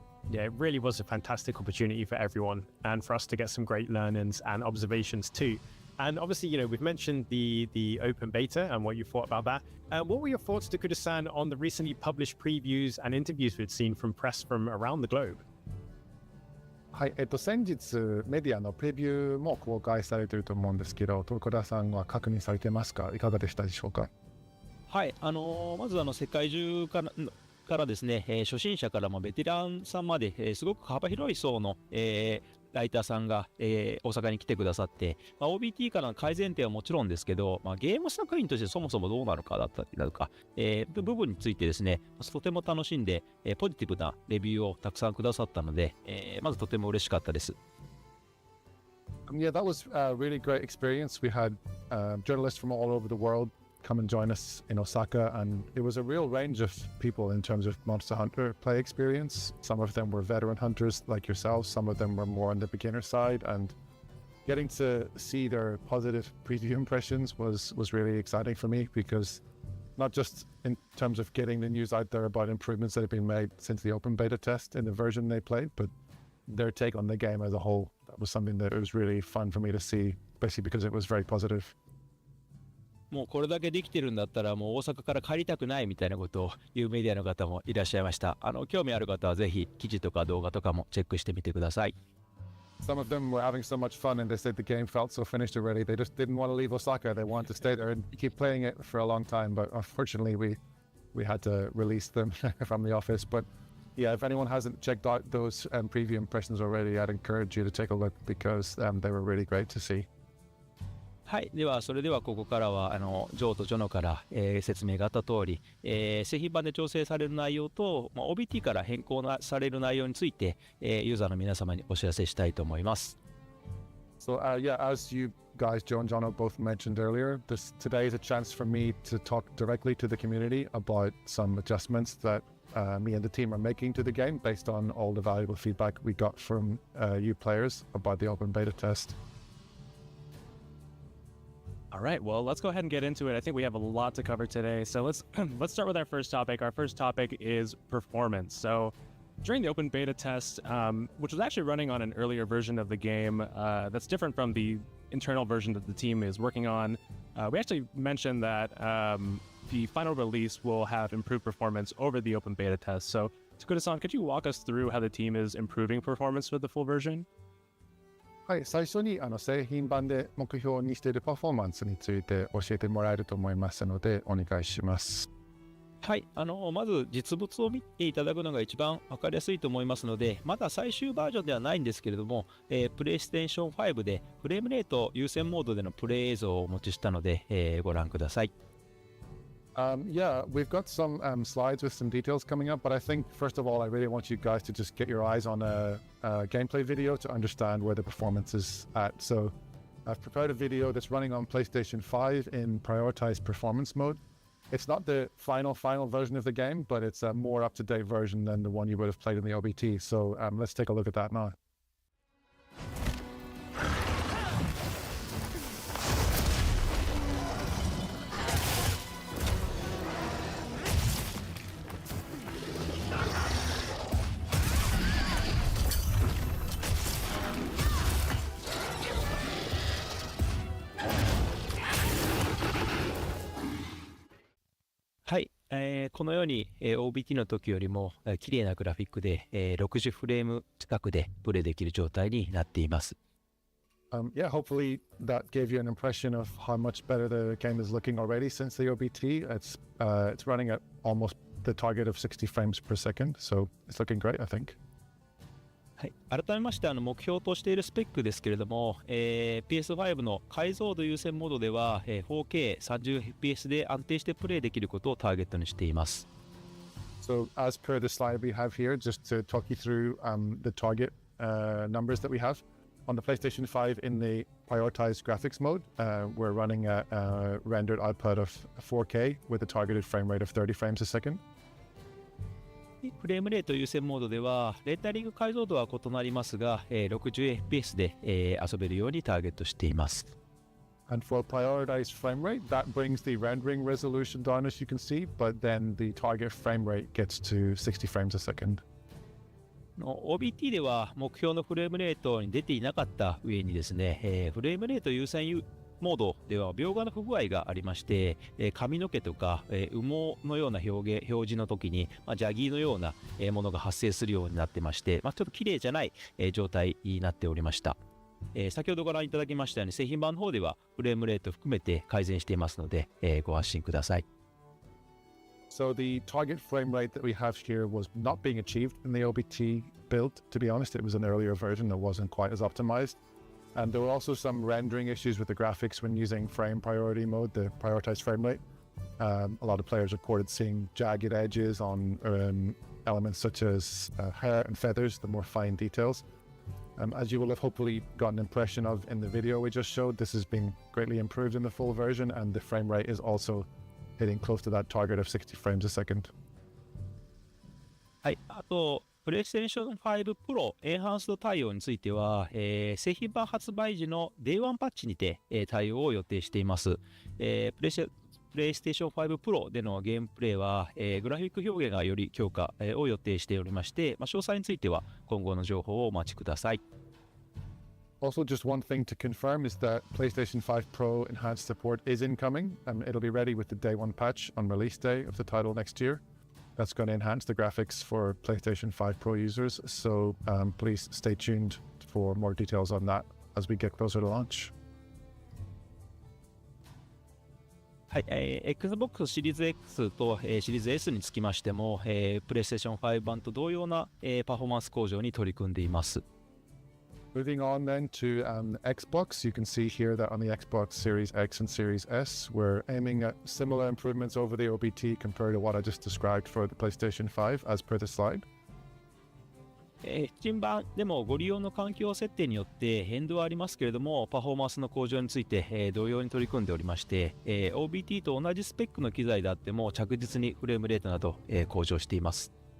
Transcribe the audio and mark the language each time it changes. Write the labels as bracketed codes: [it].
[en] Yeah, it really was a fantastic opportunity for everyone and for us to get some great learnings and observations too. And obviously, we've mentioned the open beta and what you thought about that. What were your thoughts, Takuda-san, on the recently published previews and interviews we'd seen from press from around the globe? [ja] はい、先日メディアのプレビューも公開されていると思うんですけど、徳田さんは確認されてますか？いかがでしたでしょうか？はい、まず世界中からですね、初心者からもベテランさんまで、すごく幅広い層の、ライターさんが、大阪に来てくださって、OBT からの改善点はもちろんですけど、ゲーム作品としてそもそもどうなのかだったりだとか、部分についてですね、とても楽しんで、ポジティブなレビューをたくさんくださったので、まずとても嬉しかったです。 [en] Yeah, that was a really great experience. We had journalists from all over the world come and join us in Osaka, and it was a real range of people in terms of Monster Hunter play experience. Some of them were veteran hunters like yourselves, some of them were more on the beginner side, and getting to see their positive preview impressions was really exciting for me, because not just in terms of getting the news out there about improvements that have been made since the open beta test in the version they played, but their take on the game as a whole. That was something that was really fun for me to see, basically because it was very positive. [ja] もうこれだけできてるんだったらもう大阪から帰りたくないみたいなことを言うメディアの方もいらっしゃいました。興味ある方はぜひ記事とか動画とかもチェックしてみてください。 [en] Some of them were having so much fun and they said the game felt so finished already. They just didn't want to leave Osaka. They wanted to stay there and keep playing it for a long time. But unfortunately, we had to release them from the office. But yeah, if anyone hasn't checked out those preview impressions already, I'd encourage you to take a look, because they were really great to see. [ja] はい、ではそれではここからはジョーとジョノから、説明があった通り、製品版で調整される内容と、OBT から変更される内容について、ユーザーの皆様にお知らせしたいと思います。 [en] So yeah, as you guys, Joe and Jono, both mentioned earlier, today is a chance for me to talk directly to the community about some adjustments that me and the team are making to the game based on all the valuable feedback we got from you players about the open beta test. All right, well, let's go ahead and get into it. I think we have a lot to cover today. So let's start with our first topic. Our first topic is performance. So during the open beta test, which was actually running on an earlier version of the game that's different from the internal version that the team is working on, we actually mentioned that the final release will have improved performance over the open beta test. So Takuda-san, could you walk us through how the team is improving performance for the full version? [ja] はい、最初に製品版で目標にしているパフォーマンスについて教えてもらえると思いますのでお願いします。はい、まず実物を見ていただくのが一番分かりやすいと思いますので、まだ最終バージョンではないんですけれども、プレイステーション5でフレームレート優先モードでのプレイ映像をお持ちしたので、ご覧ください。 [en] Yeah, we've got some slides with some details coming up, but I think first of all, I really want you guys to just get your eyes on a gameplay video to understand where the performance is at. So I've prepared a video that's running on PlayStation 5 in prioritized performance mode. It's not the final version of the game, but it's a more up-to-date version than the one you would have played in the OBT. So let's take a look at that now. [ja] はい、このように、OBT の時よりも綺麗なグラフィックで、60フレーム近くでプレイできる状態になっています。 [en] Yeah, hopefully that gave you an impression of how much better the game is looking already since the OBT. It's running at almost the target of 60 frames per second, so it's looking great, I think. [ja] はい、改めまして目標としているスペックですけれども、PS5 の解像度優先モードでは、4K30fps で安定してプレイできることをターゲットにしています。 [en] So as per the slide we have here, just to talk you through the target numbers that we have. On the PlayStation 5 in the prioritized graphics mode, we're running a rendered output of 4K with a targeted frame rate of 30 frames a second. [ja] フレームレート優先モードではレータリング解像度は異なりますが、60fps で、遊べるようにターゲットしています。 [en] And for prioritized frame rate, that brings the rendering resolution down as you can see, but then the target frame rate gets to 60 frames a second. [ja] OBT では目標のフレームレートに出ていなかった上にですね、フレームレート優先モードでは描画の不具合がありまして、髪の毛とか、羽毛のような表示の時に、ジャギーのようなものが発生するようになってまして、ちょっと綺麗じゃない、状態になっておりました。先ほどご覧いただきましたように製品版の方ではフレームレート含めて改善していますので、ご安心ください。 [en] So the target frame rate that we have here was not being achieved in the OBT build. To be honest, it was an earlier version that wasn't quite as optimized. And there were also some rendering issues with the graphics when using frame priority mode, the prioritized frame rate. A lot of players reported seeing jagged edges on elements such as hair and feathers, the more fine details. As you will have hopefully got an impression of in the video we just showed, this has been greatly improved in the full version, and the frame rate is also hitting close to that target of 60 frames a second. [ja] はい、あとPlayStation 5 Pro エンハンスド対応については、製品版発売時の Day1 パッチにて、対応を予定しています。 PlayStation 5 Pro でのゲームプレイは、グラフィック表現がより強化、を予定しておりまして、詳細については今後の情報をお待ちください。 [en] Also, just one thing to confirm is that PlayStation 5 Pro enhanced support is incoming, and it'll be ready with the Day 1 patch on release day of the title next year. That's going to enhance the graphics for PlayStation 5 Pro users, so please stay tuned for more details on that as we get closer to launch. [ja] はい、Xbox シリーズ X と、シリーズ S につきましても、PlayStation 5版と同様な、パフォーマンス向上に取り組んでいます。 [en] Moving on then to Xbox, you can see here that on the Xbox Series X and Series S, we're aiming at similar improvements over the OBT compared to what I just described for the PlayStation 5 as per the slide. [ja] 新版でもご利用の環境設定によって変動はありますけれども、パフォーマンスの向上について、同様に取り組んでおりまして、OBT と同じスペックの機材であっても着実にフレームレートなど、向上しています。